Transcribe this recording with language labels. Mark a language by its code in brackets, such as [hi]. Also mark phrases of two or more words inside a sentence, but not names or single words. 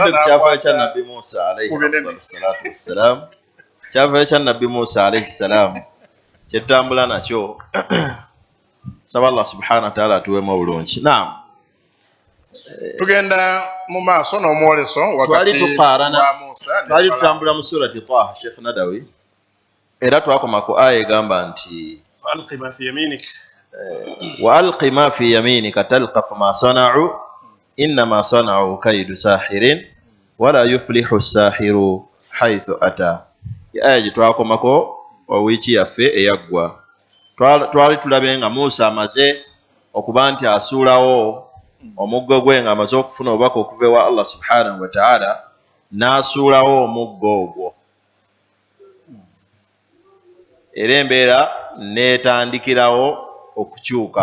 [lg] n'akwata Nabbi Musa [ar] عليه السلام [lg] kyava ekya Nabbi Musa [ar] عليه السلام [lg] kyetambula nakyo saba Allah [ar] سبحانه وتعالى [lg] atuweemu obulungi. Naam, tugenda mu maaso n'omwoleso wakati wa Musa twali tutambula mu surati Taha Sheikh Nadawi era twakoma ku aya egamba nti [ar] وألق ما في يمينك تلقف ما صنعوا إنما صنعوا كيد ساحر ولا يفلح الساحر حيث أتى. [lg] Aya gye twakomako wiiki yaffe eyaggwa twali tulabe nga Musa amaze okuba nti asuulawo omuggo gwe nga amaze okufuna obubaka okuva ewa Allah [ar] سبحانه وتعالى [lg] n'asuulawo omuggo ogwo era embeera n'etandikirawo okukyuka.